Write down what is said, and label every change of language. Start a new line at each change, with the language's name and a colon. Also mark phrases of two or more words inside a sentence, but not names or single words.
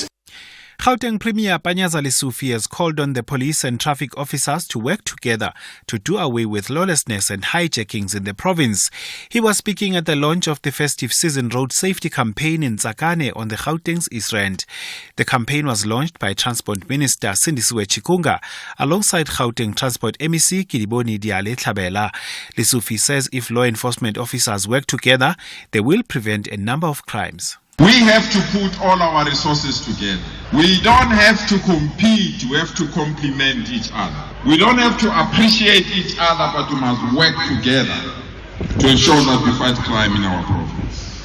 English: Gauteng Premier Panyaza Lesufi has called on the police and traffic officers to work together to do away with lawlessness and hijackings in the province. He was speaking at the launch of the festive season road safety campaign in Tsakane on the Gauteng's East Rand. The campaign was launched by Transport Minister Sindisiwe Chikunga alongside Gauteng Transport MEC Kidiboni Diale Tlhabela. Lesufi says if law enforcement officers work together, they will prevent a number of crimes. We have to put all our resources together. We don't have to compete, we have to complement each other. We don't have to appreciate each other, but we must work together to ensure that we fight crime in our province.